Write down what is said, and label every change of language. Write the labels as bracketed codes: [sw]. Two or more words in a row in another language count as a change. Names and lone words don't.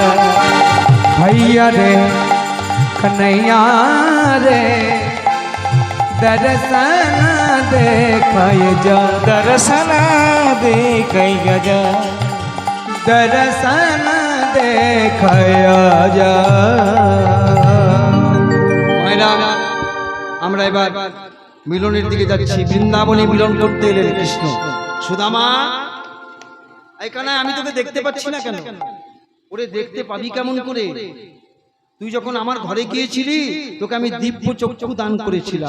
[hi] भैया रे कन्हैया रे दर्शन देखाए जा। दर्शन दिखाया जा। दर्शन देखाया जा। [bn] মায়েরা, আমরা এবার মিলনের দিকে যাচ্ছি। বৃন্দাবনে মিলন করতে এলেন কৃষ্ণ। সুদামা, এখানে আমি তোকে দেখতে পাচ্ছি না কেন? ওরে দেখতে পাবি কেমন করে? তুই যখন আমার ঘরে গিয়েছিলি, তোকে আমি দিব্য চক্ষু দান করেছিলাম।